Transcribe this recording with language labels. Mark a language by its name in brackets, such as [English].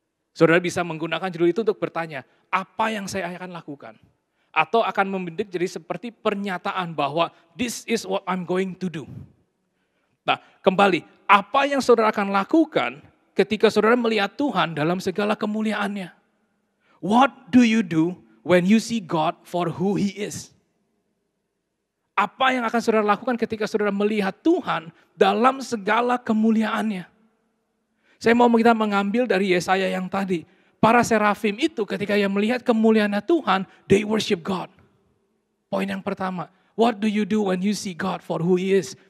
[Indonesian] Saudara bisa menggunakan judul itu untuk bertanya, apa yang saya akan lakukan? Atau akan membentuk jadi seperti pernyataan bahwa [English] this is what I'm going to do. [Indonesian] Nah, kembali, apa yang saudara akan lakukan ketika saudara melihat Tuhan dalam segala kemuliaannya? [English] What do you do when you see God for who He is? [Indonesian] Apa yang akan saudara lakukan ketika saudara melihat Tuhan dalam segala kemuliaannya? Saya mau kita mengambil dari Yesaya yang tadi. Para serafim itu ketika yang melihat kemuliaannya Tuhan, [English] they worship God. [Indonesian] Poin yang pertama, [English] what do you do when you see God for who He is?